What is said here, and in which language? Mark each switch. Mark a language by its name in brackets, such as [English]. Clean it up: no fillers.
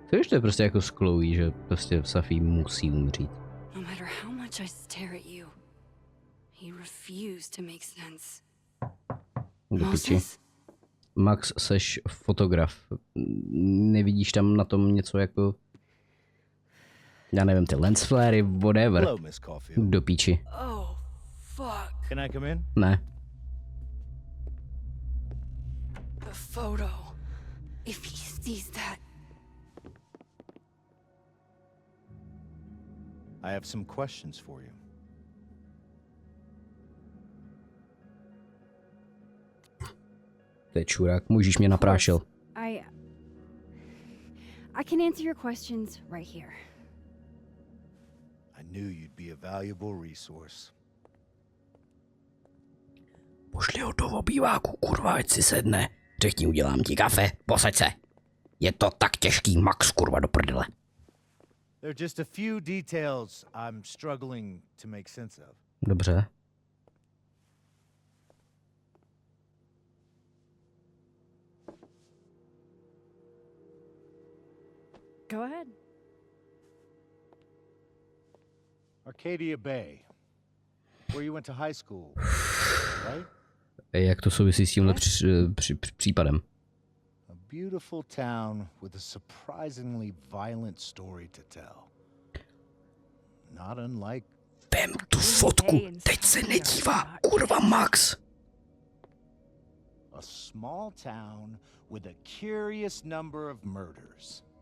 [Czech] To je prostě jako s Chloe, že prostě Sophie musí umřít. [English] No matter how much I stare at you, he refused to make sense. [Czech] Do piči. [English] Moses? [Czech] Max, seš fotograf. Nevidíš tam na tom něco jako... Já nevím, ty lens flary, [English] whatever. Hello, Miss Caulfield. [Czech] Do píči. [English] Oh, fuck. Can I come in? [Czech] Ne. [English] The photo. If he sees that. I have some questions for you. [Czech] To je čurák, můžeš mě naprášil. [English] I can answer your questions right here. I knew you'd be a valuable resource. [Czech] Pošli ho do obýváku, kurva, ať si sedne. Řekni, udělám ti kafe, posaď se. Je to tak těžký, Max, kurva, do prdele. [English] There are just a few details I'm struggling to make sense of. [Czech] Dobře. [English] Go ahead. Arcadia Bay, where you went to high school, right? [Czech] Jak to souvisí s tímhle případem? [English] A beautiful town with a surprisingly violent story to tell. Not unlike... [Czech] Vem tu fotku, teď se nedívá, kurva, Max. [English] A small town with a curious number of murders.